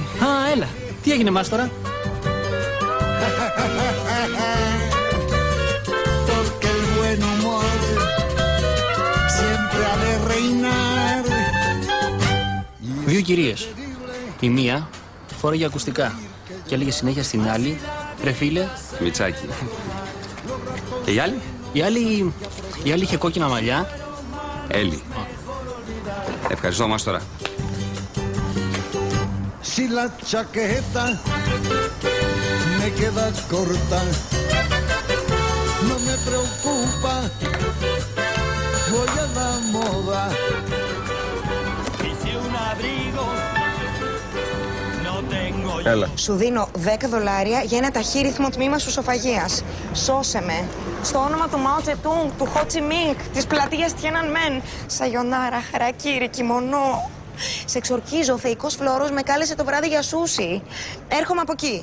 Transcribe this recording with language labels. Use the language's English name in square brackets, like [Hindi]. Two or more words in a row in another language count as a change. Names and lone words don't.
[Greek] Α, έλα. Τι έγινε μας τώρα? Δύο κυρίες. Η μία φόραγε ακουστικά και έλεγε συνέχεια στην άλλη, ρε φίλε. Μιτσάκι. Και η άλλη? Η άλλη Η άλλη είχε κόκκινα μαλλιά. Έλλη. Ευχαριστώ, Μάστορα. [Spanish] Si la chaqueta me queda corta, no me preocupa, voy a la moda. Hice un abrigo, no tengo. [Greek] Έλα. Σου δίνω $10 για ένα ταχύρυθμο τμήμα σουσοφαγίας. Σώσε με. Στο όνομα του Μάο Τσετούγκ, του Χο Τσι Μίνγκ, της πλατείας Τιένανμεν. Σαγιονάρα, χαρακίρι, κιμονό. Σε εξορκίζω, ο θεϊκός Φλόρος με κάλεσε το βράδυ για σούσι. Έρχομαι από εκεί.